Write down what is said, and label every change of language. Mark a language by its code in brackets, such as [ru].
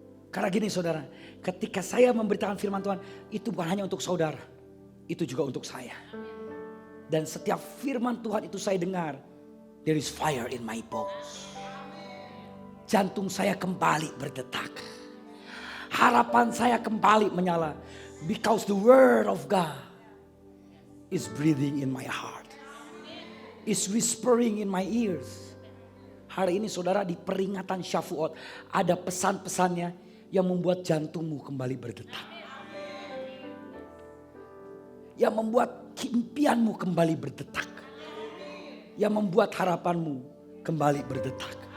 [id] Karena gini saudara, ketika saya memberitakan firman Tuhan, itu bukan hanya untuk saudara, itu juga untuk saya. Dan setiap firman Tuhan itu saya dengar, [en] there is fire in my bones. [id] Jantung saya kembali berdetak. Harapan saya kembali menyala. [en] Because the word of God is breathing in my heart. Is whispering in my ears. [id] Hari ini saudara, di peringatan Syafuot ada pesan-pesannya yang membuat jantungmu kembali berdetak. Yang membuat impianmu kembali berdetak. Yang membuat harapanmu kembali berdetak.